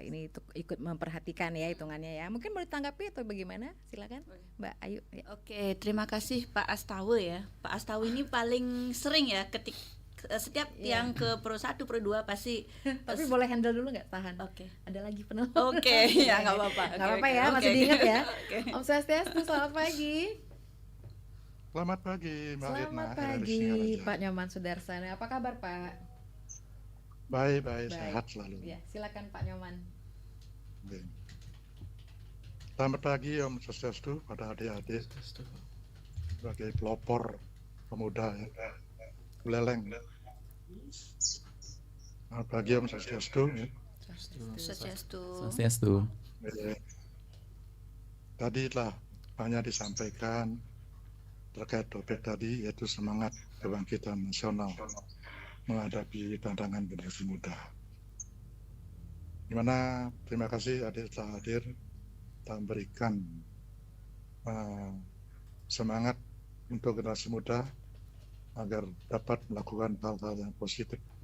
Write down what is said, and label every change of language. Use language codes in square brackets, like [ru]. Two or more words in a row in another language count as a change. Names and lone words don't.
[id] Ini ikut memperhatikan ya hitungannya ya. Mungkin mau ditanggapi atau bagaimana? Silakan Mbak Ayu. Ya. Oke, terima kasih Pak Astawa ya. Pak Astawa ini paling sering ya setiap yang ke Pro 1, Pro 2 pasti. Tapi boleh handle dulu nggak? Tahan. Oke. Ada lagi penelpon. Oke, ya nggak apa-apa. Nggak apa-apa ya, masih diingat ya. Oke. [sa] Om Swastiastu, [id] selamat pagi. Selamat pagi, Mbak Irna. Selamat pagi, Pak Nyoman Sudarsana. Apa kabar Pak? Baik, sehat selalu. Ya, silakan Pak Nyoman. Oke. Selamat pagi [sa] Om Swastiastu [id] pada adik-adik sebagai pelopor pemuda ya. Buleleng. Selamat pagi [sa] Om Swastiastu [id] ya. Swastiastu. Tadi telah banyak disampaikan terkait topik tadi, yaitu semangat kebangkitan nasional menghadapi tantangan generasi muda. Dimana terima kasih adik telah hadir dan memberikan semangat untuk generasi muda agar dapat melakukan hal-hal yang positif.